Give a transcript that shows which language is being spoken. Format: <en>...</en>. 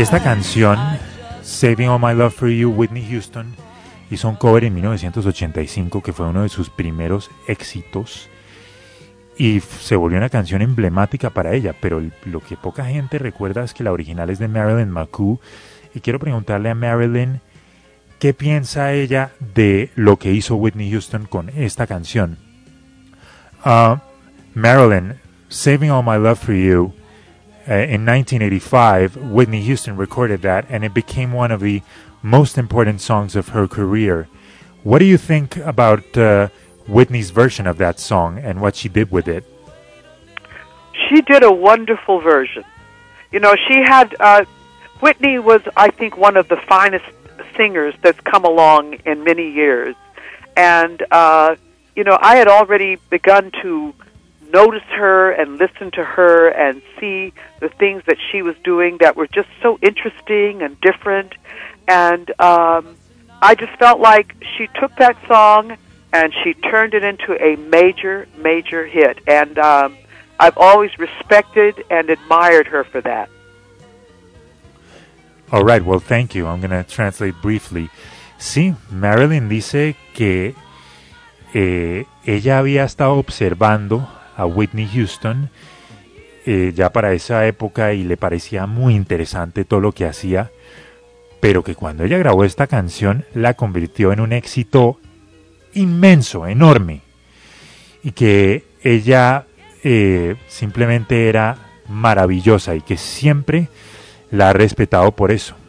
<es>Esta canción, Saving All My Love For You, Whitney Houston, hizo un cover en 1985, que fue uno de sus primeros éxitos, y se volvió una canción emblemática para ella, pero lo que poca gente recuerda es que la original es de Marilyn McCoo, y quiero preguntarle a Marilyn, ¿qué piensa ella de lo que hizo Whitney Houston con esta canción?</es> <en>Marilyn, Saving All My Love For You, in 1985, Whitney Houston recorded that, and it became one of the most important songs of her career. What do you think about Whitney's version of that song and what she did with it? She did a wonderful version. You know, she had, Whitney was, I think, one of the finest singers that's come along in many years, and, you know, I had already begun to notice her and listen to her and see the things that she was doing that were just so interesting and different. And I just felt like she took that song and she turned it into a major, major hit. And I've always respected and admired her for that. All right, well, thank you. I'm going to translate briefly.</en> <es>Sí, Marilyn dice que ella había estado observando a Whitney Houston ya para esa época y le parecía muy interesante todo lo que hacía, pero que cuando ella grabó esta canción la convirtió en un éxito inmenso, enorme, y que ella simplemente era maravillosa y que siempre la ha respetado por eso.</es>